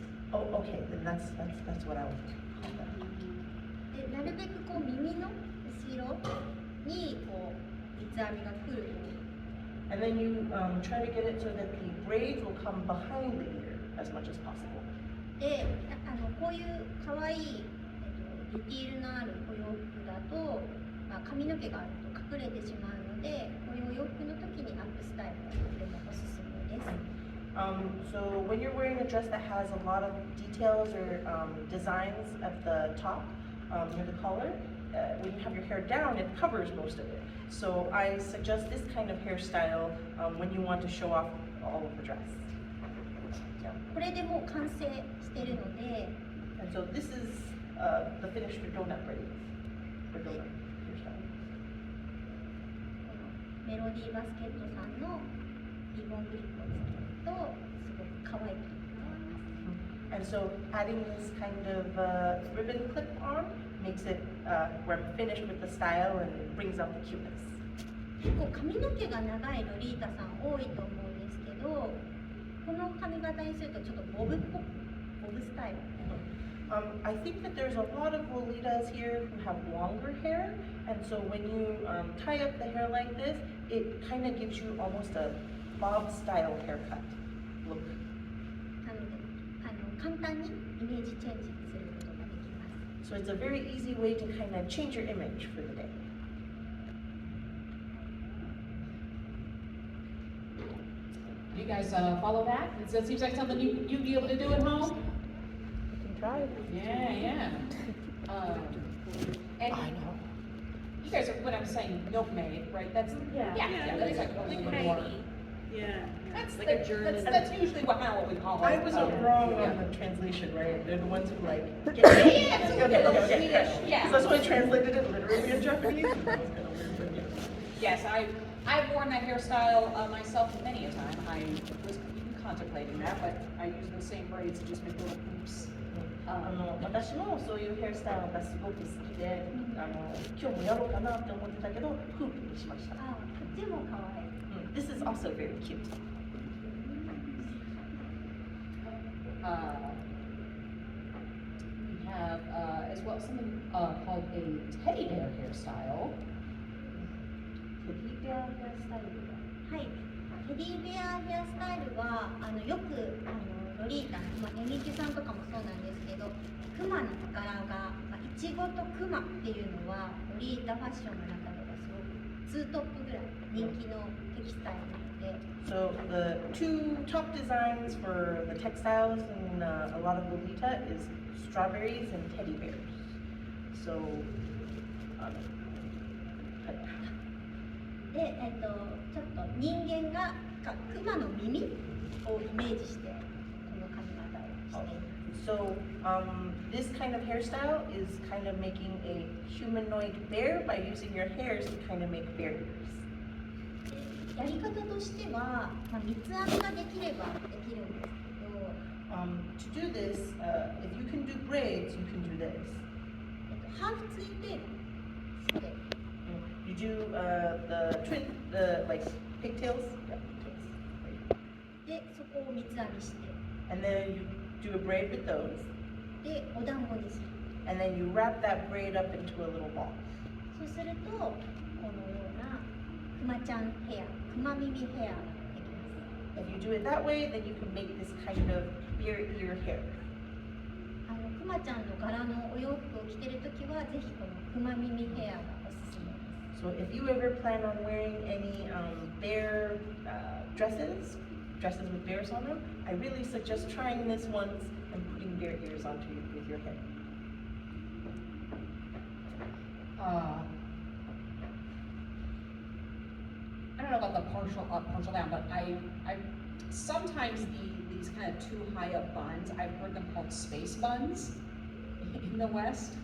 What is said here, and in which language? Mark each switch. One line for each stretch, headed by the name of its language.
English: Oh, okay, then that's what I want.
Japanese: でなるべくこう耳の後ろにこう三つ編みが来るように。
English: And then you try to get it so that the braids will come behind the ear as much as possible.
Japanese: でこういう可愛いディティールのあるお洋服だと、髪の毛があると隠れてしまうので、こういうお洋服の時にアップスタイルがとてもおすすめです。
English: So when you're wearing a dress that has a lot of details or designs at the top near the collar, when you have your hair down, it covers most of it. So I suggest this kind of hairstyle when you want to show off all of the dress.
Japanese: これでもう完成しているので、
English: And so this is the finished donut braids for donut hairstyle.
Japanese: このメロディーバスケットさんのリボンクリップをつけるとすごく可愛くなります。
English: And so adding this kind of ribbon clip on makes it where I'm finished with the style and brings out the cuteness.
Japanese: 結構髪の毛が長いロリータさん多いと思うんですけど、この髪型にするとちょっとボブっぽく、ボブスタイル。
English: I think that there's a lot of Lolitas here who have longer hair, and so when you tie up the hair like this, it kind of gives you almost a bob style haircut look.
Japanese: なので簡単にイメージチェンジすることができます。
English: So it's a very easy way to kind of change your image for the day. You guys follow that? It seems like something you'd be able to do at home? You can try it. Yeah. And I know. you guys are, when I'm saying milkmaid, right? That's Yeah. That's like a little bit more. Yeah. That's Like a German. That's usually what we call it. I was wrong on the translation, right? They're the ones who like. Yeah. Okay. Yeah. So that's why I translated it literally in Japanese. That was kind of weird, but yeah. Yes, I've worn that hairstyle myself many a time. I was even contemplating that, but I use the same braids to just make little hoops.
Japanese: 私もそういうヘアスタイルがすごく好きで、今日もやろうかなって思ってたけど、フープにしました。こっちも可愛い。
English: This is also very cute. We have as well something called a teddy bear hairstyle.
Japanese: テディベアヘアスタイルが。はい、テディベアヘアスタイルはよくロリータ、エミキさんとかもそうなんですけど、クマの柄が、イチゴとクマっていうのはロリータファッションの中ではすごくツートップぐらい人気のテキスタイルなので。
English: So the two top designs for the textiles in a lot of Lolita is strawberries and teddy bears. So,
Japanese: で、ちょっと人間がクマの耳をイメージしてこの髪型をしています。
English: So this kind of hairstyle is kind of making a humanoid bear by using your hairs to kind of make bear ears.
Japanese: やり方としては、三つ編みができればできるんですけど、
English: To do this, if you can do braids, you can do this.
Japanese: ハーフツインテールして、
English: You do the like pigtails. Yeah, pigtails.
Japanese: で、そこを三つ編みして、
English: And then you do a braid with those.
Japanese: で、お団子にする。
English: And then you wrap that braid up into a little ball.
Japanese: そうすると、このようなクマちゃんヘア、クマ耳ヘアができます。
English: If you do it that way, then you can make this kind of bear ear hair.
Japanese: クマちゃんの柄のお洋服を着てるときはぜひこのクマ耳ヘアがおすすめです。
English: So if you ever plan on wearing any bear dresses with bears on them, I really suggest trying this once and putting bear ears onto you with your head. I don't know about the partial up, partial down, but I sometimes these kind of too high up buns, I've heard them called space buns in the West.